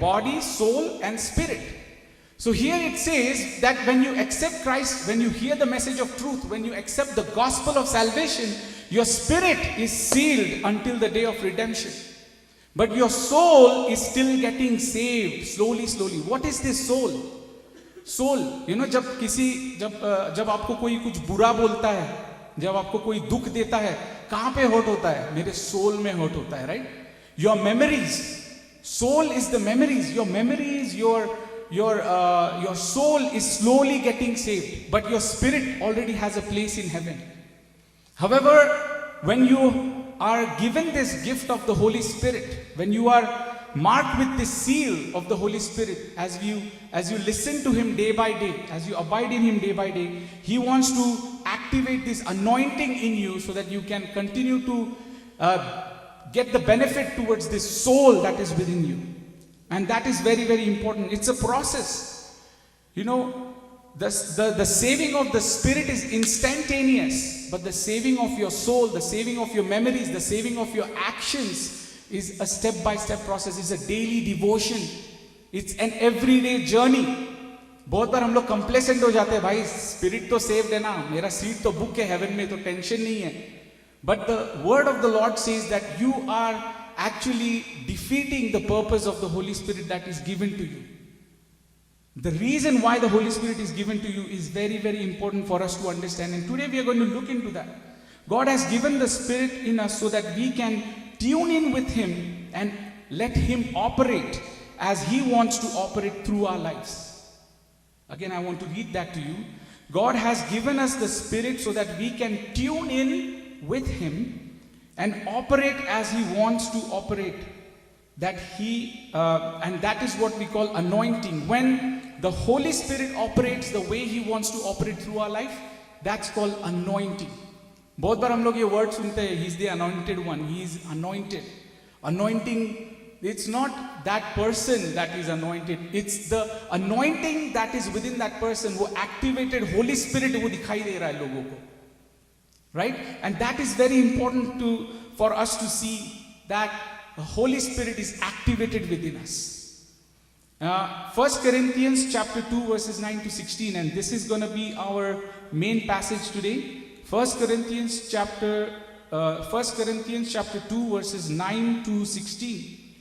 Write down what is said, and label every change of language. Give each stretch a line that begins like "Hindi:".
English: Body, soul and spirit. So here it says that when you accept Christ, when you hear the message of truth, when you accept the gospel of salvation, your spirit is sealed until the day of redemption. But your soul is still getting saved slowly. What is this soul?
Hindi: Soul, जब आपको कोई कुछ बुरा बोलता है, जब आपको कोई दुख देता है, कहां पे हर्ट होता है? मेरे सोल में हर्ट होता है, right?
English: Your memories, Soul is the memories. Your memories, your soul is slowly getting saved, but your spirit already has a place in heaven. However, when you are given this gift of the Holy Spirit, when you are marked with this seal of the Holy Spirit, as you listen to Him day by day, as you abide in Him day by day, He wants to activate this anointing in you so that you can continue to get the benefit towards this soul that is within you. And that is very, very important. It's a process. You know, the saving of the spirit is instantaneous, but the saving of your soul, the saving of your memories, the saving of your actions is a step-by-step process. It's a daily devotion. It's an everyday journey.
Hindi: बहुत बार हम लोग complacent हो जाते हैं, भाई spirit तो saved है ना, मेरा सीट तो बुक है हेवन में, तो टेंशन नहीं है.
English: But the word of the Lord says that you are actually defeating the purpose of the Holy Spirit that is given to you. The reason why the Holy Spirit is given to you is very, very important for us to understand. And today we are going to look into that. God has given the Spirit in us so that we can tune in with Him and let Him operate as He wants to operate through our lives. Again, I want to read that to you. God has given us the Spirit so that we can tune in with Him and operate as He wants to operate. And that is what we call anointing. When the Holy Spirit operates the way He wants to operate through our life, that's called anointing.
Hindi: बहुत बार हम लोग ये word सुनते हैं,
English: He is the anointed one, He is anointed. Anointing, it's not that person that is anointed, it's the anointing that is within that person.
Hindi: वो activated Holy Spirit वो दिखाई दे रहा है लोगों को.
English: Right? And that is very important for us to see that the Holy Spirit is activated within us. 1 Corinthians chapter 2 verses 9 to 16, and this is going to be our main passage today. 1 Corinthians chapter 2 verses 9 to 16.